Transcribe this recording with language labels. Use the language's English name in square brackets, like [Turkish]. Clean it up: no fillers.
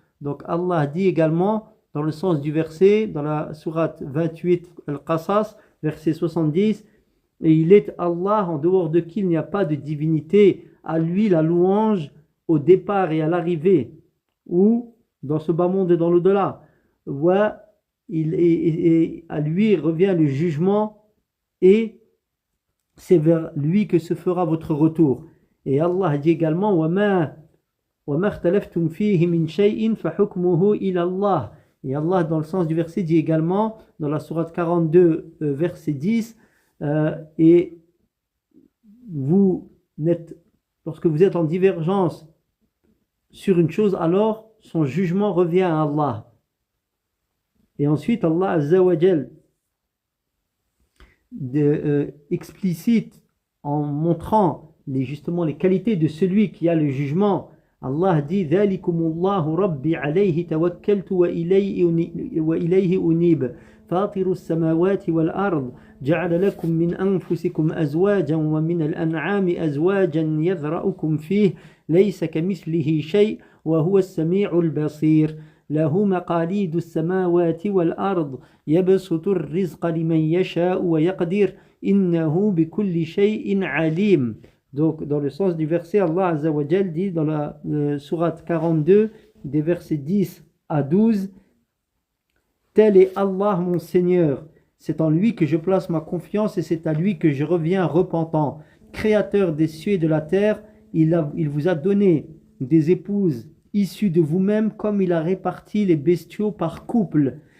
[French] Donc Allah dit également dans le sens du verset, dans la sourate 28 Al-Qasas, verset 70, et il est Allah en dehors de qui il n'y a pas de divinité, à lui la louange au départ et à l'arrivée, ou dans ce bas monde et dans l'au-delà. Et à lui revient le jugement et c'est vers lui que se fera votre retour. Et Allah dit également: [Arabic] وَمَا اخْتَلَفْتُمْ فِيهِ مِنْ شَيْءٍ فَحُكْمُهُ إِلَى اللَّهِ. [French] Et Allah, dans le sens du verset, dit également, dans la sourate 42, verset 10, et lorsque vous êtes en divergence sur une chose, alors son jugement revient à Allah. Et ensuite, Allah Azza wa Jal explicite en montrant justement les qualités de celui qui a le jugement. Allah dit: [Arabic] ذَلِكُمُ اللَّهُ رَبِّي عَلَيْهِ تَوَكَّلْتُ وَإِلَيْهِ أُنِيبُ فَاطِرُ السَّمَاوَاتِ وَالْأَرْضِ جَعَلَ لَكُم مِّنْ أَنفُسِكُمْ أَزْوَاجًا وَمِنَ الْأَنْعَامِ أَزْوَاجًا يَذْرَؤُكُمْ فِيهِ لَيْسَ كَمِثْلِهِ شَيْءٌ وَهُوَ السَّمِيعُ الْبَصِيرُ له مقاليد السماوات والأرض يبسط الرزق لمن يشاء ويقدر إنه بكل شيء عليم. [French] Donc dans le sens du verset, Allah Azza wa Jal dit dans la sourate 42 des versets 10 à 12: tel est Allah mon Seigneur, c'est en lui que je place ma confiance et c'est à lui que je reviens repentant. Créateur des cieux et de la terre, il vous a donné des épouses issus de vous-même, comme il a réparti les bestiaux par couple.